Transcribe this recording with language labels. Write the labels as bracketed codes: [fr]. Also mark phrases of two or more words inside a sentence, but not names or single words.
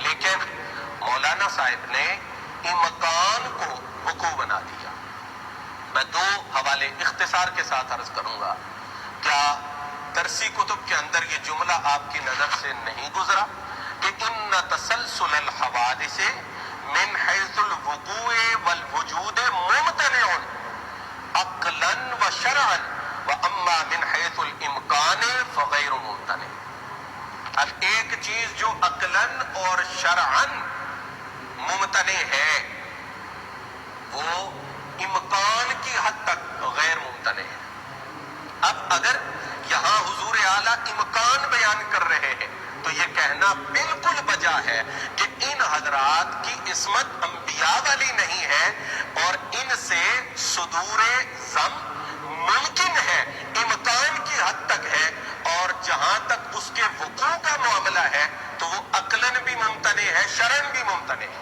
[ur] لیکن مولانا صاحب نے امکان کو وقوع بنا دیا. میں دو حوالے اختصار کے ساتھ عرض کروں گا. کیا درسی کتب کے اندر یہ جملہ آپ کی نظر سے نہیں گزرا کہ [ar] ان تسلسل الحوادث من حیث الوقوع والوجود ممتنع عقلا و شرعا و اما من حیث الامکان فغیر ممتنع. [ur] اب ایک چیز جو عقلا اور شرعا ممتنع ہے وہ امکان کی حد تک غیر ممتنع ہے. اب اگر تو یہ کہنا بالکل بجا ہے کہ ان حضرات کی عصمت انبیاء والی نہیں ہے اور ان سے صدور ذم ممکن ہے، امکان کی حد تک ہے، اور جہاں تک اس کے وقوع کا معاملہ ہے تو وہ عقلاً بھی ممتنع ہے، شرعاً بھی ممتنع ہے۔